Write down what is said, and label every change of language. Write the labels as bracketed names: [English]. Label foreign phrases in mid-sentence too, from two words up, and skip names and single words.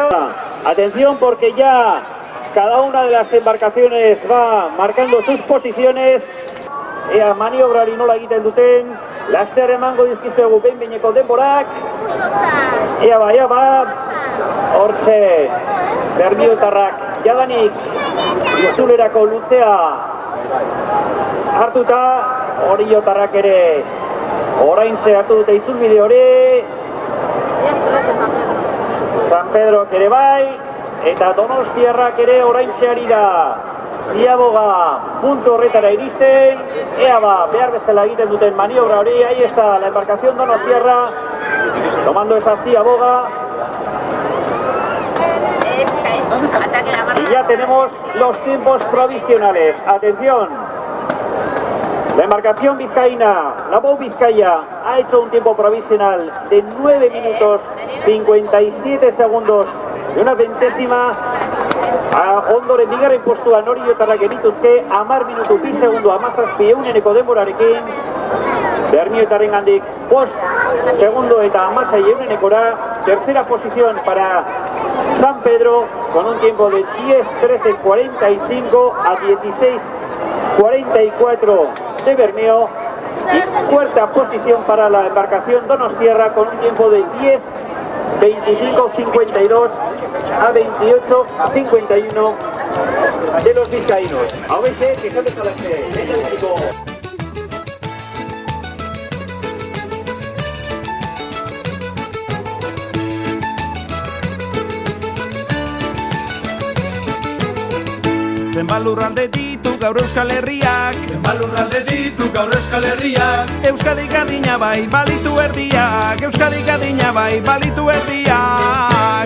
[Spanish] Atención porque ya cada una de las embarcaciones va marcando sus posiciones. [Basque] Ea maniobrari nola egiten duten, laster emango dizkizuegu behin-behineko denborak. Ea ba, hortxe, Bermiotarrak jadanik izulerako luzea hartuta, Oriotarrak ere oraintze hartu dute itzulbide hori. San Pedro ere bai, eta Donostiarrak ere oraintze ari da Ziaboga puntu horretara iristen. Ea ba, behar bezala egiten duten maniobra hori. [Spanish] Ahí está la embarcación donostiarra tomando esa Ziaboga. Y ya tenemos los tiempos provisionales. Atención. La embarcación vizcaína, la Bou Vizcaya, ha hecho un tiempo provisional de 9 minutos 57 segundos y una centésima. [Basque] Ondoren bigarren postuan Oriotarrak genituzke 10 minutu 2 segundu 17 euneneko denborarekin. Bermiotarrengandik 5 segundo eta 16 eunenekora. [Spanish] Tercera posición para San Pedro con un tiempo de 10:13:45 a 16:44 de Bermeo. Y cuarta posición para la embarcación Donostiarra con un tiempo de 10:25:52 a 28:51 de los vizcaínos. A veces que se les México. [Basque] Zenbat lurralde ditu gaur Euskal Herriak, Euskadik adina bai balitu erdiak, Euskadik adina bai balitu erdiak.